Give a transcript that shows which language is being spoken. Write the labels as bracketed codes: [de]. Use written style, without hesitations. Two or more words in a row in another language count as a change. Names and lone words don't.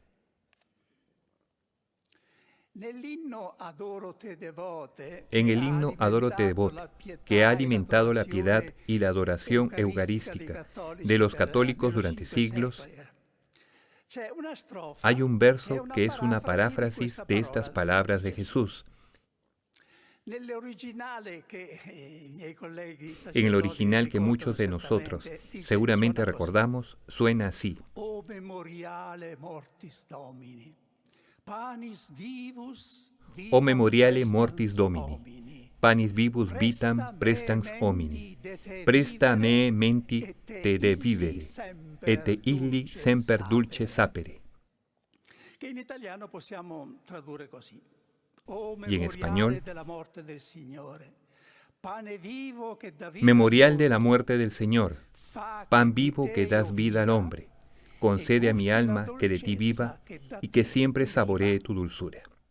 [es] En el himno Adoro te devote, que ha alimentado la piedad y la adoración eucarística de los católicos durante siglos, hay un verso que es una paráfrasis de estas palabras de Jesús. En el original que muchos de nosotros seguramente recordamos, suena así: [la] O memoriale mortis domini, panis vivus vitam prestans homini, presta me menti te de vivere, et illi semper dulce sapere. [es] Y en español, memorial de la muerte del Señor, pan vivo que das vida al hombre, Concede a mi alma que de ti viva y que siempre saboree tu dulzura.